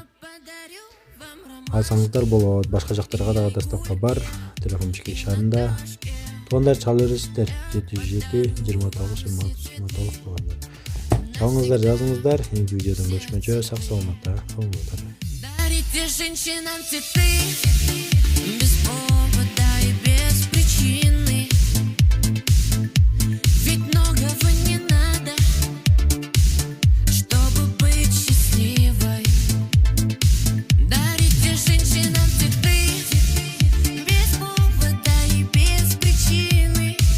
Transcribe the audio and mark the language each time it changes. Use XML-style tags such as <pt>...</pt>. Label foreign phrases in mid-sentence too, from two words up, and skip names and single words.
<ky>Алсаңыздар болот. Башка жактарга дагы доставка бар. Телефон Бишкек шаарында. Туугандар, чалып бересиздер. 707 29 26 туугандар. Сауыңыздар, жазыңыздар. Кийинки видеодон көрүшкөнчө сак саламатта калыңыздар.</ky> <ru>Дарите женщинам цветы без повода и без причины. Ведь многого не надо, чтобы быть счастливой. Дарите женщинам цветы без повода и без причины.</ru>